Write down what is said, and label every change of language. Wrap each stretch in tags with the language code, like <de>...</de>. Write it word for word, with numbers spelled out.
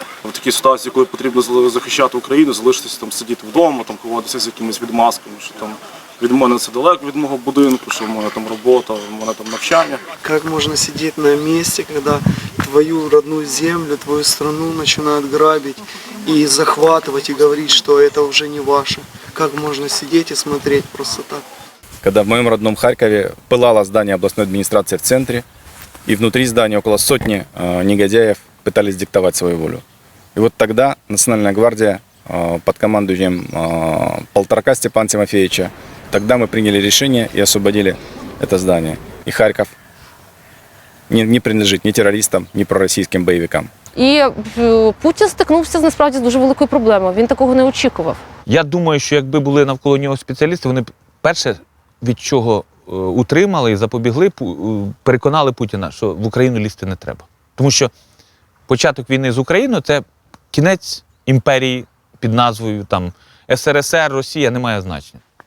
<uk>В такій ситуації, коли потрібно захищати Україну, залишитися там сидіти вдома, там ховатися з якимись відмазками, що там від мене це далеко від мого будинку, що в мене там робота, в мене там навчання. Як можна сидіти на місці, коли твою родну землю, твою страну починають грабити і захватувати, і говорити, що це вже не ваше? Як можна сидіти і смотреть просто так?</uk> <ru>Когда в моем родном Харькове пылало здание областной администрации в центре, и внутри здания около сотни э, негодяев пытались диктовать свою волю. И вот тогда Национальная гвардия э, под командованием э, Полторака Степана Тимофеевича, тогда мы приняли решение и освободили это здание. И Харьков не, не принадлежит ни террористам, ни пророссийским боевикам.</ru> <uk>І Путін стикнувся, насправді, з дуже великою проблемою. Він такого не очікував. Я думаю, що якби були навколо нього спеціалісти, вони перше від чого утримали і запобігли, переконали Путіна, що в Україну лізти не треба. Тому що початок війни з Україною – це кінець імперії під назвою там, ес ер ес ер, Росія, не має значення.</uk>